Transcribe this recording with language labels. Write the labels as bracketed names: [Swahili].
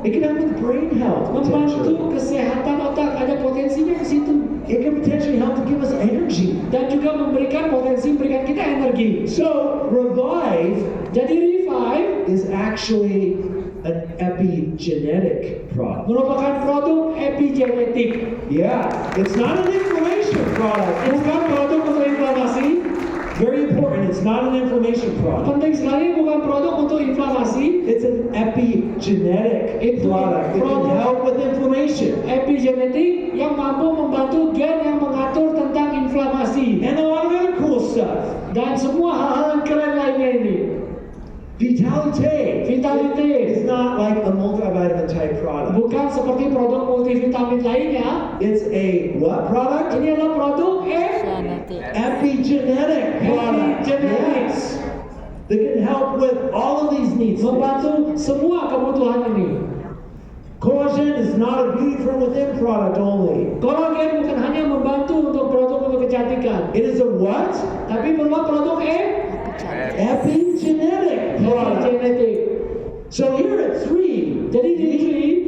[English] It can help with brain health [Indonesian] membantu [English] potentially. [Indonesian] kesehatan otak. Ada potensinya di situ. [English] It can potentially help to give us energy. [Indonesian] Dan juga memberikan kita energi. [English] So Revive [Indonesian] Jadi Revive [English] is actually an epigenetic product. [Indonesian] merupakan produk epigenetik. [English] Yeah, it's not an inflammation product. [Indonesian] Bukan produk untuk inflamasi. [English] Very important, it's not an inflammation product. [Indonesian] Penting sekali, bukan produk untuk inflamasi. [English] It's an epigenetic product. It can help with inflammation. [Indonesian] Epigenetik yang mampu membantu gen yang mengatur tentang inflamasi. [English] And a lot of other cool stuff. [Indonesian] Dan semua hal-hal yang keren lainnya ini. [English] Vitalite [Indonesian] Vitality [English] is not like a multivitamin type product. [Indonesian] bukan seperti produk multivitamin lainnya. [English] It's a what product? [Indonesian] Ini adalah produk [English] Epigenetic product. Epigenetic. Yes. That can help with all of these needs. [Indonesian] Membantu semua kebutuhan ini. [English] Collagen is not a beauty from within product only. [Indonesian] Kolagen bukan hanya membantu untuk produk untuk kecantikan, [English] It is a what? [Indonesian] tapi berupa produk [English] Epigenetic product. [Indonesian] epigenetik. [English] So here at 3, [Indonesian] Jadi di sini